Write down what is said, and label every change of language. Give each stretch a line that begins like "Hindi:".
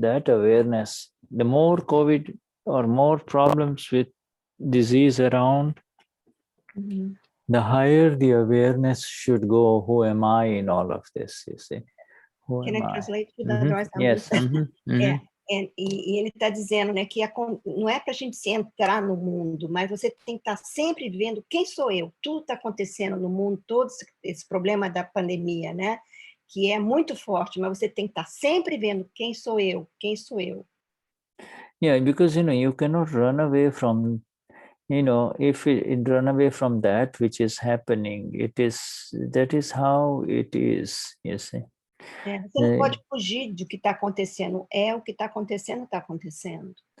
English: That awareness, the more COVID or more problems with disease around, the higher the awareness should go, who am I in all of this, you see. Who Can am I translate to I? Yes.
Portuguese: E ele está dizendo, né, que não é para a gente se entrar no mundo, mas você tem que estar sempre vendo quem sou eu. Tudo está acontecendo no mundo, todo esse problema da pandemia, né, que é muito forte, mas você tem que estar sempre vendo quem sou eu.
English: Yeah, because, you cannot run away from, if you run away from that which is happening, that is how it is, you see.
Portuguese: Você não pode fugir do que está acontecendo. É o que está acontecendo, está acontecendo.